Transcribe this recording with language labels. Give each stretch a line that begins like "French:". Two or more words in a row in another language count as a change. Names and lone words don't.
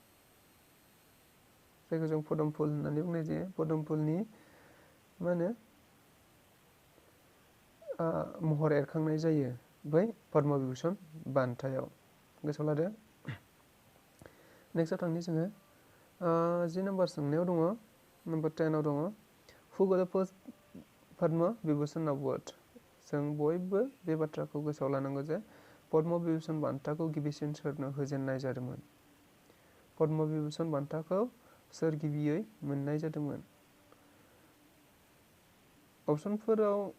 Bodo: जायखौ जों पदम फुल होननानै बुंनाय जायो पदम फुलनि मा होनो महर एरखांनाय जायो बै पद्मा विभूषण बान्थायाव गोसोआव लादो नेक्स्टआव थांनि जोङो 10 नाम्बार सोंनायाव दङ नम्बर 10 आव दङ
English: who got the first Padma Vibhushan award
Bodo: जों बयबो बे बाथ्राखौ गोसोआव लानांगौ जे पद्मा विभूषण बान्थाखौ गिबिसिन सोरनो होजेननाय जादोंमोन पद्मा विभूषण बान्थाखौ सोर गिबियै मोननाय जादोंमोन अप्शनफोराव